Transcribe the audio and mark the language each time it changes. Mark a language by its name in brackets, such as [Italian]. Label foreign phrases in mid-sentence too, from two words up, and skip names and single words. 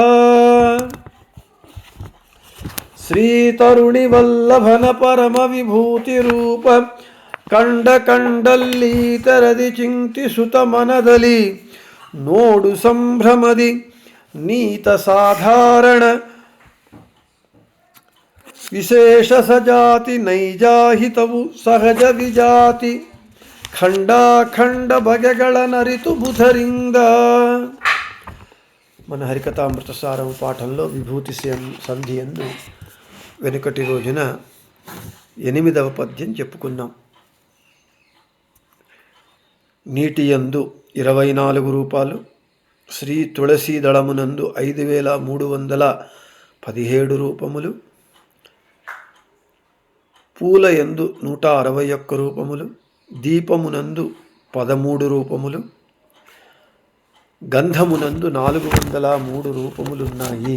[Kannada] ಶ್ರೀ ತರುಣಿ ವಲ್ಲಭನ ಪರಮ ವಿಭೂತಿ ರೂಪ ಕಂಡ ಕಂಡಲ್ಲಿ ತರದಿ ಚಿಂತಿಸುತ ಮನದಲ್ಲಿ ನೋಡು ಸಂಭ್ರಮದಿ ನೀತ ಸಾಧಾರಣ ವಿಶೇಷ ಸಜಾತಿ ನೈಜಾಹಿತವು ಸಹಜ ವಿಜಾತಿ ಖಂಡಾಖಂಡ ಬಗೆಗಳ ನರಿತು ಬುಧರಿಂದ. [Telugu] మన హరికథామృత సారము పాఠంలో విభూతి సంధి యందు వెనుకటి రోజున 8వ పద్యం చెప్పుకున్నాం. నీటి యందు 24 రూపాలు, శ్రీ తులసీ దళమునందు 5317 రూపములు, పూల యందు 161 రూపములు, దీపమునందు 13 రూపములు, గంధమునందు 403 రూపములున్నాయి.